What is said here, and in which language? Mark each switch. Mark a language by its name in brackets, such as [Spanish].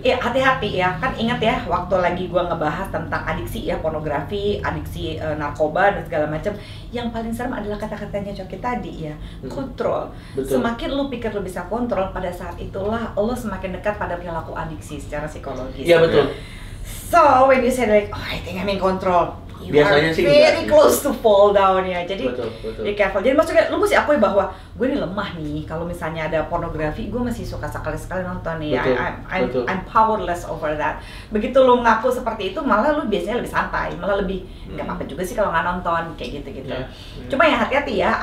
[Indonesian] Iya, hati-hati ya. Kan ingat ya waktu lagi gue ngebahas tentang adiksi ya, pornografi, adiksi narkoba dan segala macam. Yang paling serem adalah kata-katanya Coki tadi ya, kontrol. Betul. Semakin lu pikir lu bisa kontrol, pada saat itulah lo semakin dekat pada perilaku adiksi secara psikologis. Iya betul. [English] So when you say like, I think I'm in control, you [Indonesian] biasanya [English] are [Indonesian] sih [English] very close to fall down ya. [Indonesian] Jadi betul. [English] be careful. [Indonesian] Jadi maksudnya lu mesti akui bahwa gue ini lemah nih. Kalau misalnya ada pornografi, gue masih suka sekali-sekali nonton nih. Betul. [English] I'm powerless over that. [Indonesian] Begitu lu ngaku seperti itu, malah lu biasanya lebih santai, malah lebih nggak apa-apa juga sih kalau nggak nonton kayak gitu-gitu. Cuma ya hati-hati ya.